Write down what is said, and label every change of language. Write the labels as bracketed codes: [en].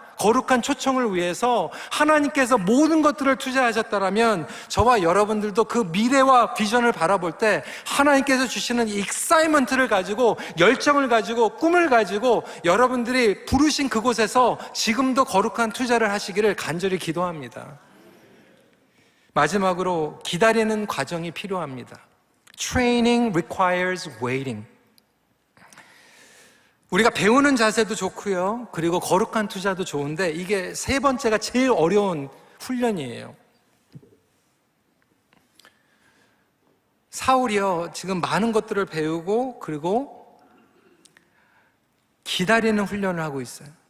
[ko] 거룩한 초청을 위해서 하나님께서 모든 것들을 투자하셨다면 저와 여러분들도 그 미래와 비전을 바라볼 때 하나님께서 주시는 이 익사이먼트를 가지고, 열정을 가지고, 꿈을 가지고 여러분들이 부르신 그곳에서 지금도 거룩한 투자를 하시기를 간절히 기도합니다. 마지막으로 기다리는 과정이 필요합니다. [en] Training requires waiting. [ko] 우리가 배우는 자세도 좋고요, 그리고 거룩한 투자도 좋은데 이게 세 번째가 제일 어려운 훈련이에요. 사울이요, 지금 많은 것들을 배우고 그리고 기다리는 훈련을 하고 있어요.